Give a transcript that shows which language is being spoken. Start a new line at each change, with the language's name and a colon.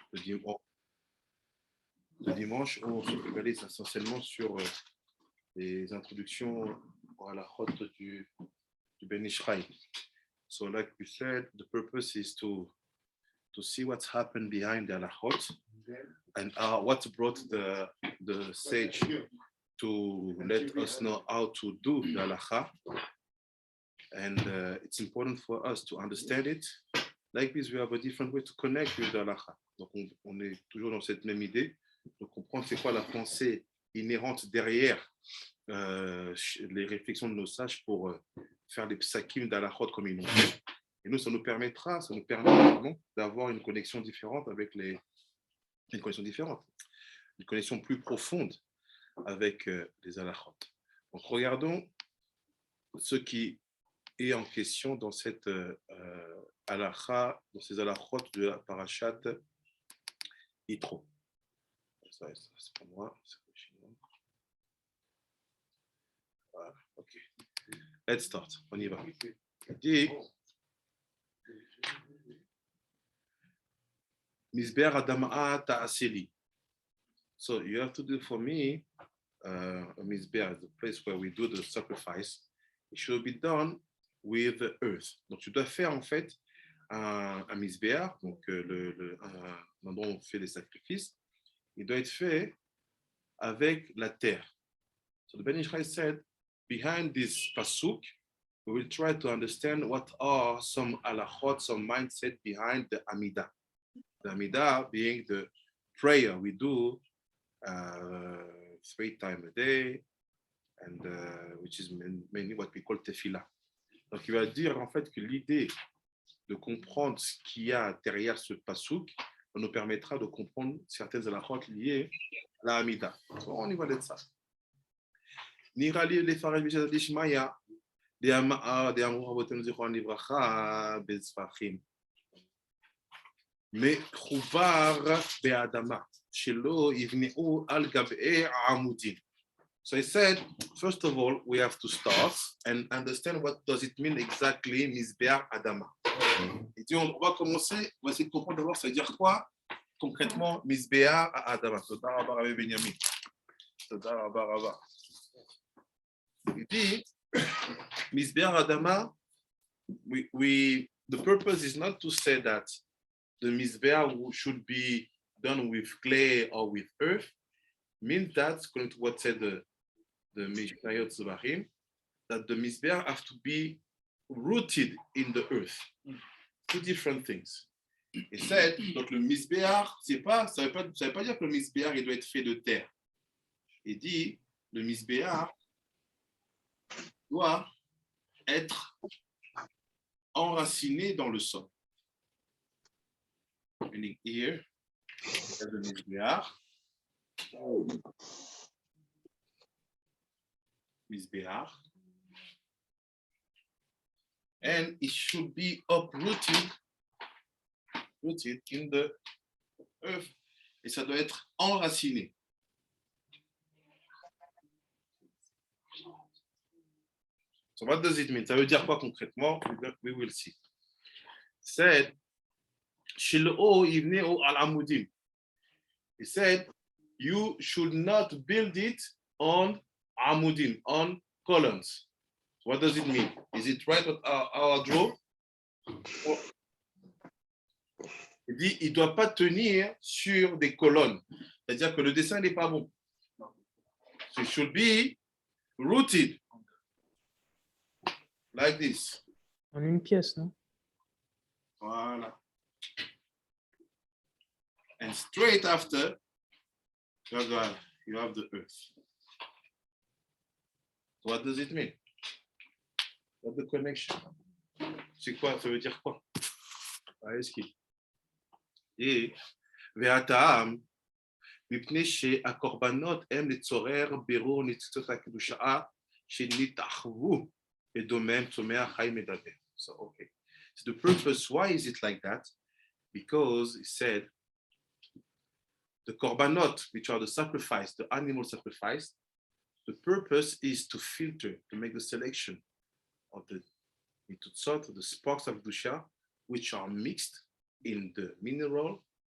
French: le dimanche, on se focalise essentiellement sur les introductions à la route du Ben Ishraï.
English: So, like we said, the purpose is to see what's happened behind the halachot and what brought the sage to let us know how to do the halacha. And it's important for us to understand it. Like this, we have a different way to connect with the halacha.
French: Donc, on est toujours dans cette même idée de comprendre c'est quoi la pensée inhérente derrière les réflexions de nos sages pour faire les psakim d'halachot comme ils l'ont fait. Et nous, ça nous permet d'avoir une connexion différente avec une connexion plus profonde avec les halachot. Donc, regardons ce qui est en question dans cette halacha, dans ces halachot de la parashat Yitro. Ça, c'est pour moi. Voilà, ok.
English: Let's start.
French: On y va. Dit
Hebrew: Misber Adama Ta'aseli.
English: So you have to do for me a Misber, the place where we do the sacrifice. It should be done with the earth.
French: Donc tu dois faire en fait un Misber, donc un endroit où on fait les sacrifices. Il doit être fait avec la terre.
English: So the Ben Ishraï said, behind this pasuk, we will try to understand what are some halachot, some mindset behind the Amidah. The Amidah being the prayer we do 3 times a day, and which is mainly what we call tefillah.
French: Donc il va dire en fait que l'idée de comprendre ce qu'il y a derrière ce pasuk nous permettra de comprendre certaines halachot liées à la Amidah. So, on y va de ça. Nirali le farid bishad dishmaya de amur avotem zichron livracha bezfachim.
Hebrew: מחובר באדמה, שלא יבנעו על גבי העמודים.
English: So I said, first of all, we have to start and understand what does it mean exactly, Misber Adama.
French: Et puis on va commencer, on va essayer de comprendre d'abord, ça veut dire quoi concrètement, Misber Adama.
Hebrew: Toda Rabba Rabbi Benyamin. Toda Rabba Rabba.
French: Il dit,
English: Misber Adama, the purpose is not to say that the Mizbeah should be done with clay or with earth, means that, according to what said the Mishnayot Zvarim, that the Mizbeah have to be rooted in the earth. 2 different things. He said,
French: donc le Mizbeah, ça veut pas dire que le Mizbeah il doit être fait de terre. Il dit, le Mizbeah doit être enraciné dans le sol.
English: Meaning here, the Mizbeah. And it should be uprooted in the earth.
French: Et ça doit être enraciné.
English: So what does it mean?
French: Ça veut dire quoi concrètement?
English: We will see. Said, he said, you should not build it on amudim, on columns. What does it mean? Is it right what our draw?
French: Il dit, il ne doit pas tenir sur des colonnes. C'est-à-dire que le dessin n'est pas bon.
English: So it should be rooted like this.
French: En une pièce, non? Voilà.
English: And straight after, you have the earth. What does it mean? What's the connection?
French: C'est quoi? Ça veut dire quoi?
Hebrew: Et והטעם, מפני שהקורבנות הם לצורר בירור ניצוצות הקדושה שנתאחבו בדומם צומח חי מדבר.
English: So, okay. So the purpose, why is it like that? Because he said, the korbanot, which are the sacrifice, the animal sacrifice, the purpose is to filter, to make the selection of the nitutzot, the sparks of Kedusha, which are mixed in the mineral